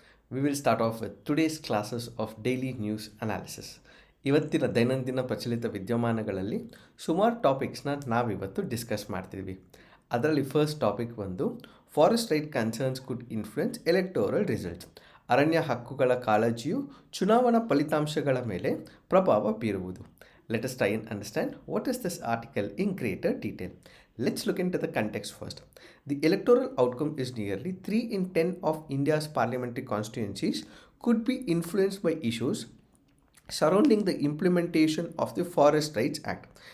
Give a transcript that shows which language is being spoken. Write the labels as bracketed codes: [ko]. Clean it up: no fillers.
[en] We will start off with today's classes of daily news analysis. [kn] ಇವತ್ತಿನ ದೈನಂದಿನ ಪ್ರಚಲಿತ ವಿದ್ಯಮಾನಗಳಲ್ಲಿ ಸುಮಾರು ಟಾಪಿಕ್ಸ್ನ ನಾವಿವತ್ತು ಡಿಸ್ಕಸ್ ಮಾಡ್ತಿದ್ವಿ. ಅದರಲ್ಲಿ [en] First topic ಬಂದು forest right concerns could influence electoral results. [kn] ಅರಣ್ಯ ಹಕ್ಕುಗಳ ಕಾಳಜಿಯು ಚುನಾವಣಾ ಫಲಿತಾಂಶಗಳ ಮೇಲೆ ಪ್ರಭಾವ ಬೀರುವುದು. [en] Let us try and understand what is this article in greater detail. Let's look into the context first. The electoral outcome is nearly 3 in 10 of India's parliamentary constituencies could be influenced by issues surrounding the implementation of the Forest Rights Act.